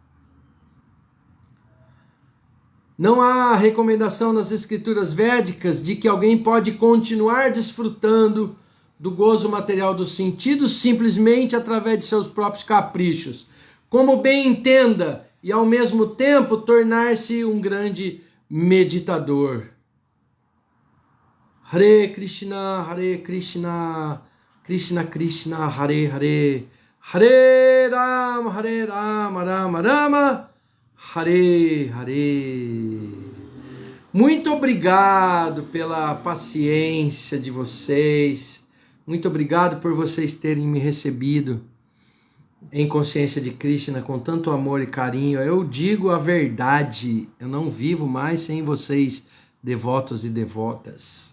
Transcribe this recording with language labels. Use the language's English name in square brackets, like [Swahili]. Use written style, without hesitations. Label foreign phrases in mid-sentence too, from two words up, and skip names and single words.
[Portuguese] Não há recomendação nas escrituras védicas de que alguém pode continuar desfrutando do gozo material dos sentidos simplesmente através de seus próprios caprichos, como bem entenda, e ao mesmo tempo tornar-se um grande meditador. [Sanskrit] हरे कृष्ण, कृष्ण कृष्ण, हरे हरे, हरे राम, राम राम, हरे हरे. [Portuguese] Muito obrigado pela paciência de vocês. Muito obrigado por vocês terem me recebido em consciência de Krishna com tanto amor e carinho. Eu digo a verdade, eu não vivo mais sem vocês, devotos e devotas.